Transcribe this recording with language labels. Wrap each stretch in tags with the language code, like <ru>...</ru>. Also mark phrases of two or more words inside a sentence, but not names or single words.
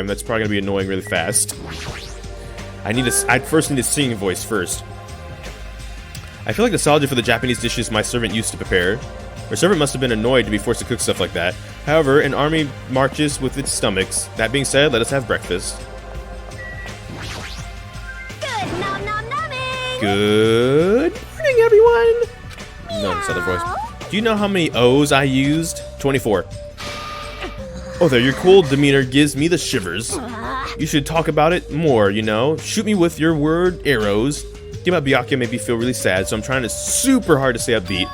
<en>That's probably gonna be annoying really fast. I'd first need a singing voice first. I feel like nostalgia for the Japanese dishes my servant used to prepare. My servant must have been annoyed to be forced to cook stuff like that. However, an army marches with its stomachs. That being said, let us have breakfast. Good nom nom nomming. Good morning, everyone. No, this other voice. Do you know how many O's I used? 24. Oh, there, your cool demeanor gives me the shivers. You should talk about it more, you know? Shoot me with your word arrows. Think about Byakuya made me feel really sad, so I'm trying to super hard to stay upbeat.</en>